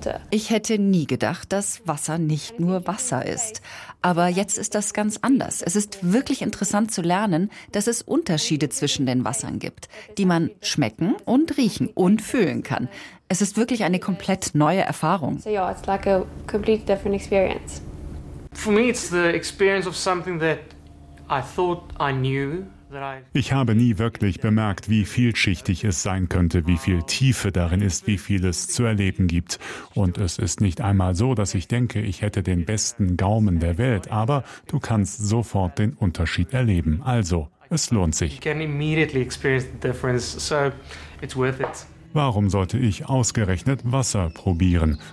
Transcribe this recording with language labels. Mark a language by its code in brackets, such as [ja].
[de] Ich hätte nie gedacht, dass Wasser nicht nur Wasser ist. Aber jetzt ist das ganz anders. Es ist wirklich interessant zu lernen, dass es Unterschiede zwischen den Wassern gibt, die man schmecken und riechen und fühlen kann. Es ist wirklich eine komplett neue Erfahrung. [en] For me it's the experience of something that I thought I knew. [de] Ich habe nie wirklich bemerkt, wie vielschichtig es sein könnte, wie viel Tiefe darin ist, wie viel es zu erleben gibt. Und es ist nicht einmal so, dass ich denke, ich hätte den besten Gaumen der Welt, aber du kannst sofort den Unterschied erleben. Also, es lohnt sich. Warum sollte ich ausgerechnet Wasser probieren?